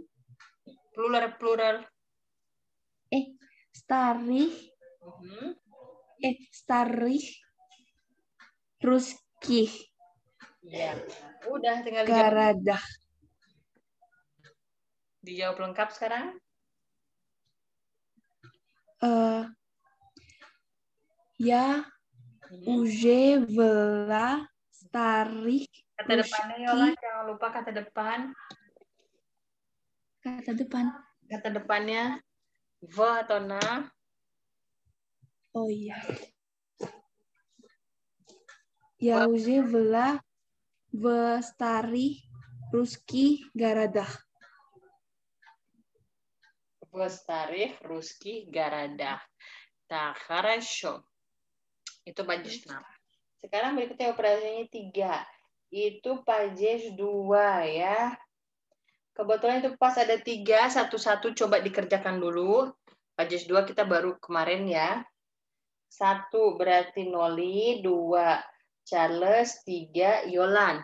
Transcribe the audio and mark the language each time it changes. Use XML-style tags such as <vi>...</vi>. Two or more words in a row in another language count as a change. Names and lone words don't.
<id>Plural.</id> <ru>Старых. Старых. Русских.</ru> <id>Iya. Udah tinggal</id> <ru>Города.</ru> <id>Dijawab lengkap sekarang.</id> <ru>Я уже была старых.</ru> <id>Kata depannya Yola, jangan lupa kata depan. Kata depan. Kata depannya v atau na? Oh iya.</id> <ru>Я уже была в старых русских городах. В старых русских городах. Так, хорошо.</ru> <id>Itu падеж 6. Sekarang berikutnya operasinya 3. Itu padej 2 ya. Kebetulan itu pas ada 3, satu-satu coba dikerjakan dulu. Padej 2 kita baru kemarin ya. 1 berarti Noli, 2 Charles, 3 Yolan.</id>